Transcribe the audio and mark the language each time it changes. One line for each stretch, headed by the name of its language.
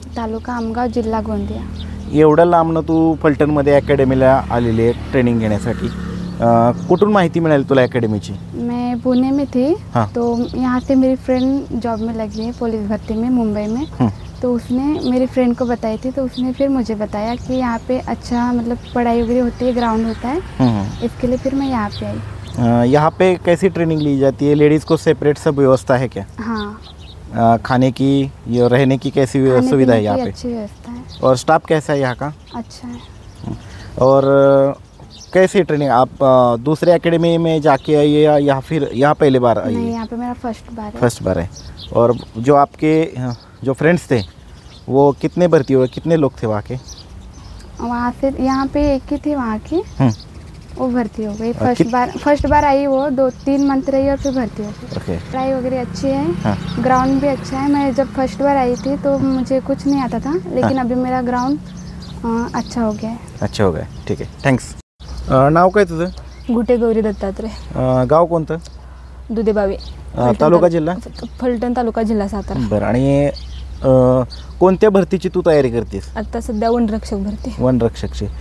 Marathi: तालुका आमगाव, जिल्हा गोंदिया. एवढ्या लांबनं तू फलटणमध्ये अकॅडमीला आलेली आहे ट्रेनिंग घेण्यासाठी. कुठून माहिती मिळाली तुला अकॅडमीची?
Hindi: मैं पुणे में थी, हाँ. तो यहाँ से मेरी फ्रेंड जॉब में लगी है पुलिस भर्ती में मुंबई में. तो उसने मेरी फ्रेंड को बताई थी, तो उसने फिर मुझे बताया कि यहाँ पे अच्छा मतलब पढ़ाई वगैरह होती है, ग्राउंड होता है, इसके लिए फिर मैं यहाँ पे आई. यहाँ पे कैसी ट्रेनिंग ली जाती है? लेडीज़ को सेपरेट सब व्यवस्था है क्या? हाँ, खाने की या रहने की कैसी खाने सुविधा है पीने यहाँ की पे? अच्छी व्यवस्था है, और स्टाफ कैसा है यहाँ का? अच्छा है. और कैसी ट्रेनिंग आप दूसरे एकेडमी में जाके आई है या फिर यहाँ पहले बार आई नहीं, है? यहाँ पे मेरा फर्स्ट बार है. फर्स्ट बार है. और जो आपके जो फ्रेंड्स थे वो कितने भर्ती हुए, कितने लोग थे वहाँ के? वहाँ से यहाँ पे एक ही थी वहाँ की, वो भर्ती हो गई. और फर्स्ट बार आई वो 2-3 मंथ रही और फिर भर्ती हो गई. ओके. पढ़ाई वगैरह अच्छी है, हाँ. ग्राउंड भी अच्छा है. मैं जब फर्स्ट बार आई थी तो मुझे कुछ नहीं आता था, लेकिन अभी मेरा ग्राउंड अच्छा हो गया है. अच्छा हो गया,
Marathi: ठीक आहे,
Hindi: थँक्स.
Marathi: नाव काय तुझं? गुटे गौरी दत्तात्रय, गाव कोणतं? दुधेबावी, तालुका जिल्हा? फलटण तालुका, जिल्हा सातारा. बरं. आणि कोणत्या भरतीची तू तयारी करतेस? आता सध्या वनरक्षक भरती. वनरक्षकची.